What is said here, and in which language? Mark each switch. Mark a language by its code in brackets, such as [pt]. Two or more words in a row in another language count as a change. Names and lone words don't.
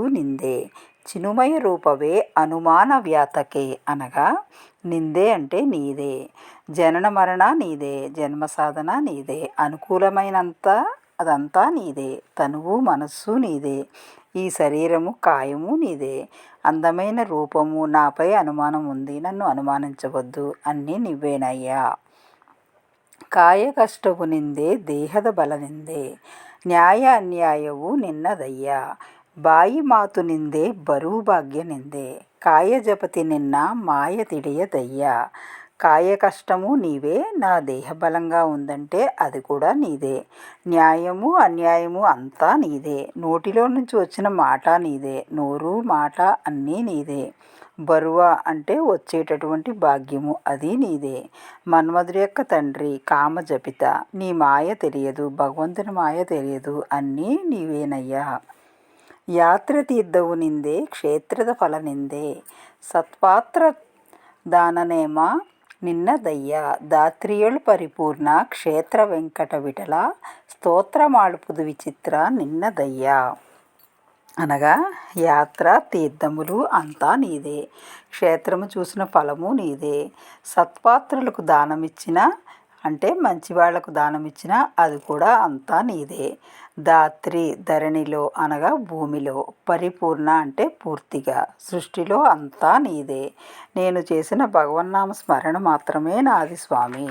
[kn] ನಿಂದೆ ಚಿನ್ಮಯ ರೂಪವೇ ಅನುಮಾನ ವ್ಯಾತಕೆ [te] అనగా నిందే అంటే నీదే, జనన మరణ నీదే, జన్మ సాధన నీదే, అనుకూలమైనంత అదంతా నీదే, తనువు మనస్సు నీదే, ఈ శరీరము కాయము నీదే, అందమైన రూపము నాపై అనుమానం ఉంది, నన్ను అనుమానించవద్దు, అన్నీ నువ్వేనయ్యా. [kn] ಕಾಯ ಕಷ್ಟವು ನಿಂದೆ ದೇಹದ ಬಲ ನಿಂದೆ ನ್ಯಾಯ ಅನ್ಯಾಯವು ನಿನ್ನದಯ್ಯ ಬಾಯಿ ಮಾತು ನಿಂದೆ ಬರುವು ಭಾಗ್ಯ ನಿಂದೆ ಕಾಯ ಜಪತಿ ನಿನ್ನ మాయ ತಿಳಿಯదయ్యా. [te] కాయ కష్టము నీవే, నా దేహ బలంగా ఉందంటే అది కూడా నీదే, న్యాయము అన్యాయము అంతా నీదే, నోటిలో నుంచి వచ్చిన మాట నీదే, నోరు మాట అన్నీ నీదే, బరువ అంటే వచ్చేటటువంటి భాగ్యము అది నీదే, మన్మధుడి యొక్క తండ్రి కామజపిత, నీ మాయ తెలియదు, భగవంతుని మాయ తెలియదు, అన్నీ నీవేనయ్యా. [kn] ಯಾತ್ರ ತೀರ್ಥವು ನಿಂದೆ ಕ್ಷೇತ್ರದ ಫಲ ನಿಂದೆ ಸತ್ಪಾತ್ರ ದಾನನೇಮ ನಿನ್ನದಯ್ಯ ದಾತ್ರಿಯಳು ಪರಿಪೂರ್ಣ ಕ್ಷೇತ್ರ ವೆಂಕಟ ವಿಠಲ ಸ್ತೋತ್ರ ಮಾಡುಪುದು ವಿಚಿತ್ರ ನಿನ್ನದಯ್ಯಾ. [te] అనగా యాత్ర తీర్థములు అంతా నీదే, క్షేత్రము చూసిన ఫలము నీదే, సత్పాత్రులకు దానమిచ్చిన అంటే మంచి వాళ్లకు దానమిచ్చిన అది కూడా అంతా నీదే, దాత్రి ధరణిలో అనగా భూమిలో, పరిపూర్ణ అంటే పూర్తిగా, సృష్టిలో అంతా నీదే, నేను చేసిన భగవన్నామ స్మరణ మాత్రమే నాది స్వామి.